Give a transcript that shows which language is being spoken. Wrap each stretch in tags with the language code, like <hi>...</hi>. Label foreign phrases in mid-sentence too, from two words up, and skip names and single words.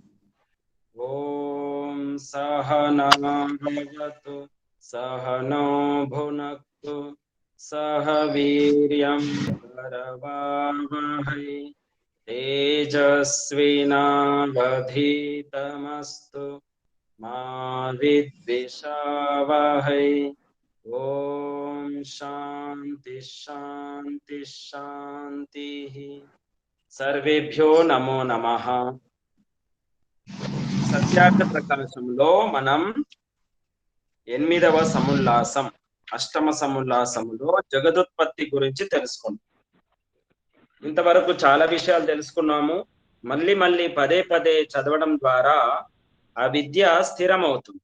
<sa>ॐ सहना भवतु सहनो भुनक्तु सह वीर्यं करवावहै तेजस्विनावधीतमस्तु मा विद्विषावहै। ओम शांति शांति शांति। सर्वेभ्यो नमो नमः।</sa> <te>సత్యార్థ ప్రకాశంలో మనం 8వ సముల్లాసం అష్టమ సముల్లాసంలో జగదుత్పత్తి గురించి తెలుసుకుంటాం. ఇంతవరకు చాలా విషయాలు తెలుసుకున్నాము. మళ్ళీ పదే పదే చదవడం ద్వారా ఆ విద్య స్థిరమవుతుంది.</te>